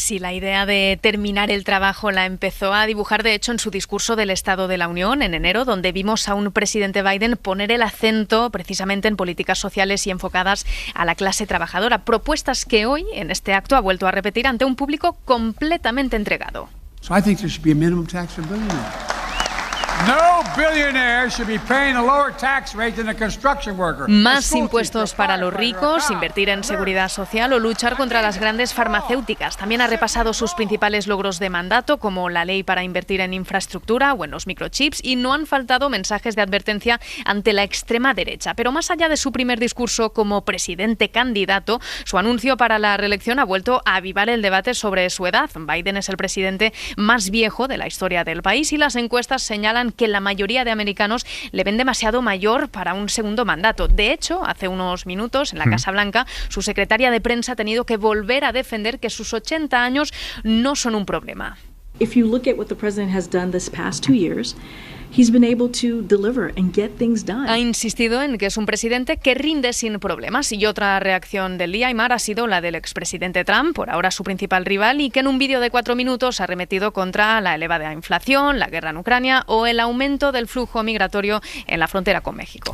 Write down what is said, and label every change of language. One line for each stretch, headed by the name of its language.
Spanish: Sí, la idea de terminar el trabajo la empezó a dibujar, de hecho, en su discurso del Estado de la Unión en enero, donde vimos a un presidente Biden poner el acento precisamente en políticas sociales y enfocadas a la clase trabajadora. Propuestas que hoy, en este acto, ha vuelto a repetir ante un público completamente entregado.
English: So I think there should be a minimum tax for billionaires. No billionaire should be paying a lower tax rate than a construction worker.
Spanish: Más impuestos para los ricos, invertir en seguridad social o luchar contra las grandes farmacéuticas. También ha repasado sus principales logros de mandato, como la ley para invertir en infraestructura o en los microchips, y no han faltado mensajes de advertencia ante la extrema derecha. Pero más allá de su primer discurso como presidente candidato, su anuncio para la reelección ha vuelto a avivar el debate sobre su edad. Biden es el presidente más viejo de la historia del país y las encuestas señalan que la mayoría de americanos le ven demasiado mayor para un segundo mandato. De hecho, hace unos minutos, en la Casa Blanca, su secretaria de prensa ha tenido que volver a defender que sus 80 años no son un problema.
English: If you look at what the president has done this past 2 years, he's been able to deliver and get things done.
Spanish: Ha insistido en que es un presidente que rinde sin problemas. Y otra reacción del día, Aimar, ha sido la del expresidente Trump, por ahora su principal rival, y que en un vídeo de 4 minutos ha arremetido contra la elevada inflación, la guerra en Ucrania o el aumento del flujo migratorio en la frontera con México.